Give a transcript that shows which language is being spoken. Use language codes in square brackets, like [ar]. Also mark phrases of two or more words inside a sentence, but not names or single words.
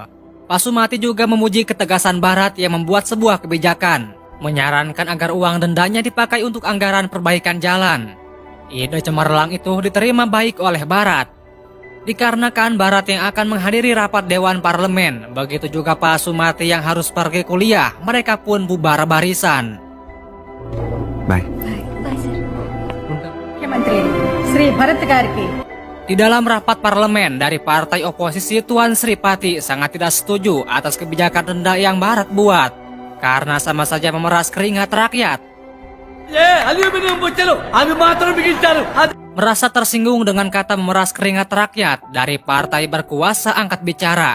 [id] Pasumati juga memuji ketegasan Bharat yang membuat sebuah kebijakan, menyarankan agar uang dendanya dipakai untuk anggaran perbaikan jalan. Ide cemerlang itu diterima baik oleh Bharat. Dikarenakan Bharat yang akan menghadiri rapat Dewan Parlemen, begitu juga Pasumati yang harus pergi kuliah, mereka pun bubar barisan. [en] బాయ్. [te] ముఖ్యమంత్రి శ్రీ భరత్ గారికి [id] Di dalam rapat parlemen dari partai oposisi, Tuan Sri Pati sangat tidak setuju atas kebijakan denda yang Barat buat. Karena sama saja memeras keringat rakyat. Merasa tersinggung dengan kata memeras keringat rakyat dari partai berkuasa angkat bicara.